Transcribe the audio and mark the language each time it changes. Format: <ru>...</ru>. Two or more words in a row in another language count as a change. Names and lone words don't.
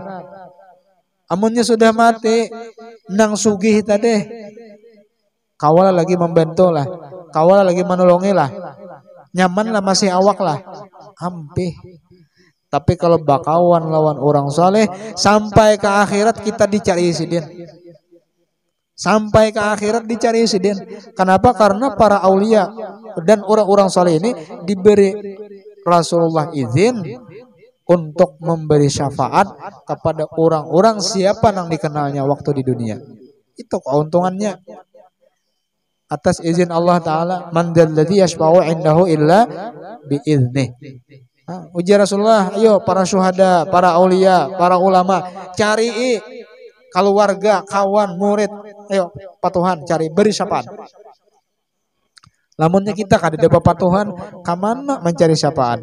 <bjn>Amunnya sudah mati, nang sugih tadi, kawala lagi membantu lah, kawala lagi menolongi lah, nyaman lah masih awak lah, hampir.</bjn> <id>Tapi kalau bakawan lawan orang soleh, sampai ke akhirat kita dicari sidin. Sampai ke akhirat dicari sidin. Kenapa? Karena para aulia dan orang-orang soleh ini diberi Rasulullah izin untuk memberi syafaat kepada orang-orang siapa yang dikenalnya waktu di dunia. Itu keuntungannya. Atas izin Allah Ta'ala,</id> <ar>من ذا الذي يشفع عنده إلا بإذنه.</ar> <id>Ujar Rasulullah, ayo para syuhada, para aulia, para ulama, cari keluarga, kawan, murid, ayo patuhan cari beri syafaat.</id> <bjn>Lamunnya kita kada ada patuhan, kamana mencari syafaat?</bjn>